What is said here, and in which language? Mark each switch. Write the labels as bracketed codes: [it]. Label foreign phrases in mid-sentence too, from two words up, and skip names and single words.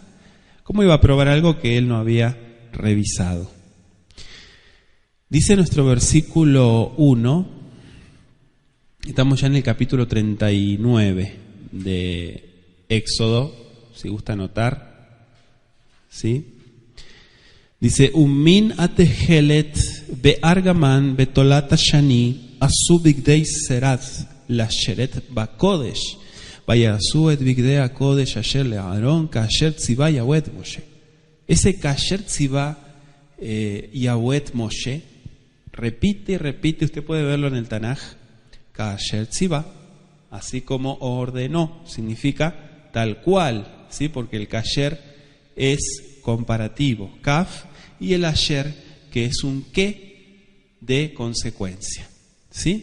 [es] ¿Cómo iba a probar algo que él no había revisado? Dice nuestro versículo 1, estamos ya en el capítulo 39 de Éxodo, si gusta anotar, ¿sí? Dice, [he] ומן התכלת בארגמן בתולעת שני עשו בגדי שרד לשרת בקדש ויעשו את בגדי הקדש אשר לאהרן כאשר צוה יהוה משה. [es] Ese [he] כאשר צוה יהוה משה [es] repite y repite, usted puede verlo en el Tanaj, [he] כאשר צוה, [es] así como ordenó, significa tal cual, ¿sí? Porque el kasher es comparativo, kaf, y el asher, que es un qué de consecuencia, ¿sí?